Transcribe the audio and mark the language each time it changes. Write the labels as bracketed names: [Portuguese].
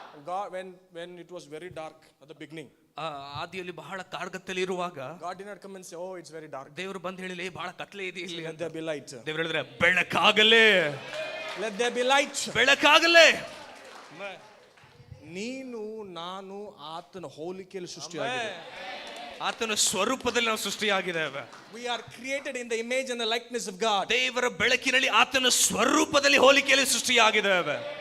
[English] God, when it was very dark at the beginning, [Kannada] ಆದಿಯಲ್ಲಿ ಬಹಳ ಕಾರ್ಗತ್ತಲ್ಲಿ ಇರುವಾಗ [English] God did not come and say, oh, it's very dark. [Kannada] ದೇವರು ಬಂದು ಹೇಳಿಲ್ಲ, ಬಹಳ ಕತ್ಲೆ ಇದೆ ಇಲ್ಲಿ. [English] Let there be light. [Kannada] ದೇವರು ಹೇಳಿದ್ರೆ ಬೆಳಕಾಗಲೇ. [English] Let there be light. [Kannada] ಬೆಳಕಾಗಲೇ. ನೀನು ನಾನು ಆತನ ಹೋಲಿಕೆಯಲ್ಲಿ ಸೃಷ್ಟಿಯಾಗಿದ್ದೇವೆ. ಆತನ ಸ್ವರೂಪದಲ್ಲಿ ನಾವು ಸೃಷ್ಟಿಯಾಗಿದ್ದೇವೆ. [English] We are created in the image and the likeness of God. [Kannada] ದೇವರ ಬೆಳಕಿನಲ್ಲಿ ಆತನ ಸ್ವರೂಪದಲ್ಲಿ ಹೋಲಿಕೆಯಲ್ಲಿ ಸೃಷ್ಟಿಯಾಗಿದ್ದೇವೆ.